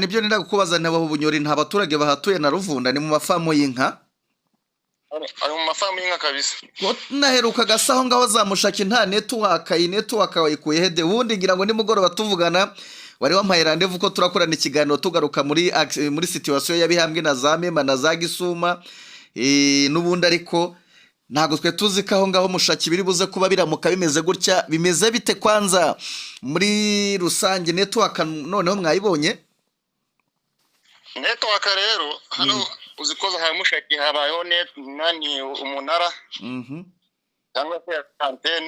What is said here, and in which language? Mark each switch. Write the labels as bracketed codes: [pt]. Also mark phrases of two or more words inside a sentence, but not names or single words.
[rw] Nibyo nenda kukubaza, nabo Bunyori nta baturage bahatuye na Ruvunda, ni mu mafamu y'inka? Ari mu mafamu y'inka kabisa. Naheruka gasaho ngaho za Mushaki nta network wayikuye hede, ubundi ngira ngo nimugoroba tuvugana wari wampaye rendezvous ko turakorana ikiganiro tugaruka muri situation y'abihambwe na za Mema na za Gisuma, n'ubundi ariko ntago twe tuzi ko aho ngaho Mushaki biri buze kuba biramuka bimeze gutya. Bimeze bite kwanza muri rusange network noneho mwayibonye? Network rero hano uzikoza ha Mushaki habayeho umunara cyangwa se antene.